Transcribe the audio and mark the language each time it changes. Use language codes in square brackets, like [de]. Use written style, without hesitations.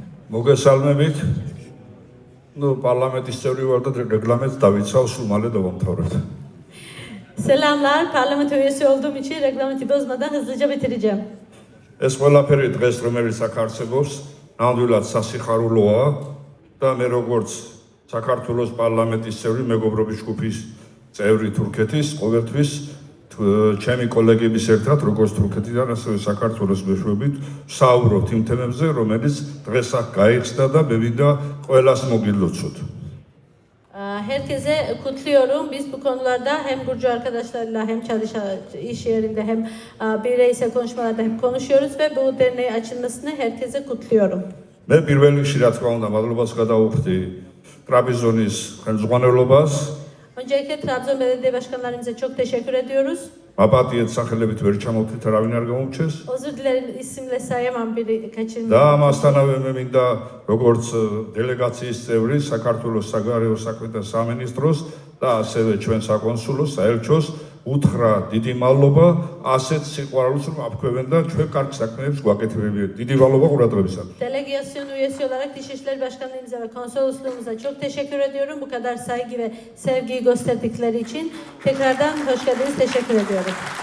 [ka] მოგესალმებით. Parlamentis წევრი ვარ და რეგლამენტს დავიცავ, სულ მალე დავამთავრებ. [tr] Selamlar, parlamento üyesi olduğum için reglamenti bozmadan hızlıca bitireceğim. [ka] ეს ყველაფერი დღეს რომელიც აქ არსებობს, ნამდვილად სასიხარულოა და მე როგორც საქართველოს პარლამენტის წევრი, მეგობრობის ჯგუფის წევრი თურქეთის, ყოველთვის ჩემი კოლეგების ერთად, როგორც თურქეთიდან, ასევე საქართველოს მეშვეობით, ვსაუბრობთ იმ თემებზე, რომელიც დღეს აქ გაიხსნა და მე მინდა ყველას მოგილოცოთ. [tr] Herkese kutluyorum. Biz bu konularda hem Gürcü arkadaşlarla hem iş yerinde hem bireysel konuşmalarda hep konuşuyoruz ve bu derneğin açılmasını herkese kutluyorum. [ka] მე პირველ რიგში რა თქმა უნდა მადლობას გადავუხდი ტრაპიზონის ხელმძღვანელობას. [tr] Öncelikle Trabzon Belediye Başkanlarımıza çok teşekkür ediyoruz. [ka] აპატიეთ სახელებით ვერ ჩამოვთით, არავინ არ გამოვჩეს. [tr] Özür dilerim isimle sayamam biri kaçırmayayım. [ka] და ამასთანავე მე მინდა როგორც დელეგაციის წევრი საქართველოს საგარეო საქმეთა სამინისტროს და ასევე ჩვენ საკონსულოს, საელჩოს უთხრა დიდი მადლობა ასეთ სიყვარულს რომ აფქვევენ და ჩვენ კარგ საქმეებს გვაკეთებებიან. დიდი მადლობა ყურადღებისათვის. [tr] Delegasyon üyesi olarak Dışişleri Başkanlığımıza ve konsolosluğumuza çok teşekkür ediyorum. Bu kadar saygı ve sevgiyi gösterdikleri için tekrardan hoş geldiniz. Teşekkür ediyorum.